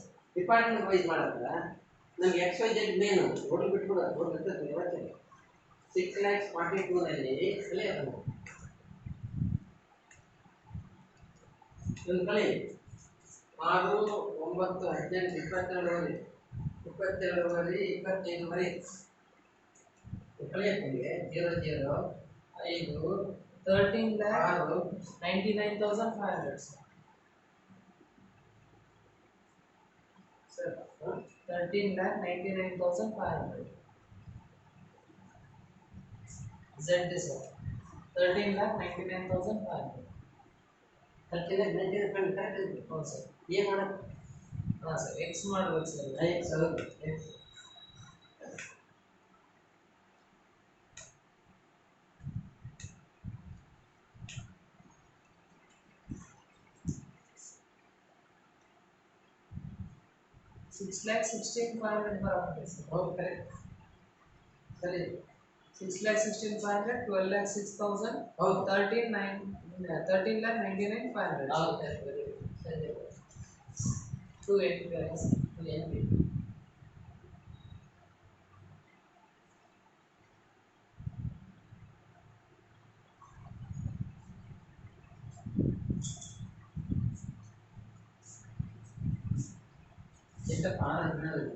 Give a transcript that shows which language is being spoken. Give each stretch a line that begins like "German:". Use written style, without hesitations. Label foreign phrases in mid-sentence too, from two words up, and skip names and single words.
Kannada: ಡಿಪಾರ್ಟ್ಮೆಂಟ್ ವೈಸ್ ಮಾಡಲ್ಲ ನಮ್ಗೆ
English: X Y Z
Kannada: ಮೇನು ಟೋಟಲ್ ಬಿಟ್ಬಿಡು ಟೋಟಲ್ ಇರ್ತದೆ ಇವತ್ತೇ 6 lakh 42ನಲ್ಲಿ ಕಲೆ ಅದನ್ನು ಒಂದು ಕಲೆ 6, 9, 18, 22ವರೆ 22ವರೆ 25ವರೆ ಕಲೆ ನಿಮಗೆ 0, 0, 5,
English: 13 lakh 6, 99,500 sir. 13 lakh 99,500. Z sir. 13 lakh 99,500.
Kannada: 13 lakh 99 ಕರೆಕ್ಟ್ ಇದೆ. ಹೌದು ಸರ್. ಏನು ಮಾಡೋದು? ಹಾಂ ಸರ್. ಎಕ್ಸ್ ಮಾಡ್ಬೇಕು ಸರ್. ಎಕ್ಸ್ ಹೌದು ಎಕ್ಸ್.
English: Six lakh 16,500
Hindi: बराबर है सर.
Kannada: ಹೌದು ಕರೆಕ್ಟ್ ಸರಿ.
English: 6 lakh 16,500, 12 lakh 6,000,
Kannada: ಹೌದು
English: 13 lakh 99,500.
Kannada: ಹೌದು ಸರಿ ಸರಿ
English: 280 guys.
Kannada: ಏನು ಎಷ್ಟಪ್ಪ 6